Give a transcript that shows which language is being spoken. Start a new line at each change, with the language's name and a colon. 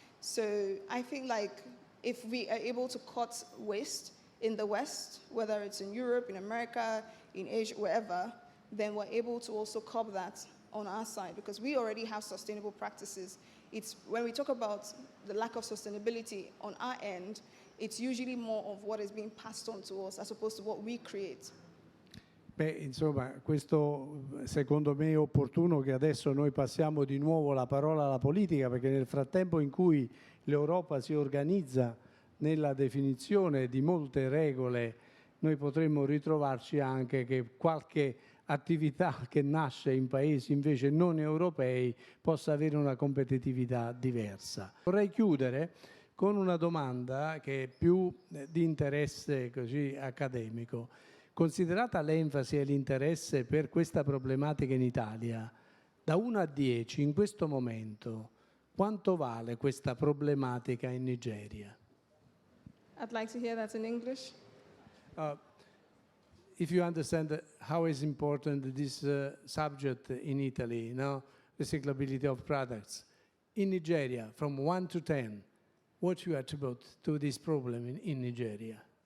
English: So I think like if we are able to cut waste in the West, whether it's in Europe, in America, in Asia, wherever, then we're able to also curb that on our side because we already have sustainable practices. It's when we talk about the lack of sustainability on our end, it's usually more of what is being passed on to us as opposed to what we create.
Italian: Beh, insomma, questo secondo me è opportuno che adesso noi passiamo di nuovo la parola alla politica, perché nel frattempo in cui l'Europa si organizza nella definizione di molte regole, noi potremmo ritrovarci anche che qualche attività che nasce in paesi invece non europei possa avere una competitività diversa. Vorrei chiudere con una domanda che è più di interesse così accademico. Considerata l'enfasi e l'interesse per questa problematica in Italia, da 1 a 10 in questo momento, quanto vale questa problematica in Nigeria?
English: I'd like to hear that in English. If you understand how is important this subject in Italy, recyclability of products. In Nigeria, from 1 to 10, what you attribute to this problem in Nigeria?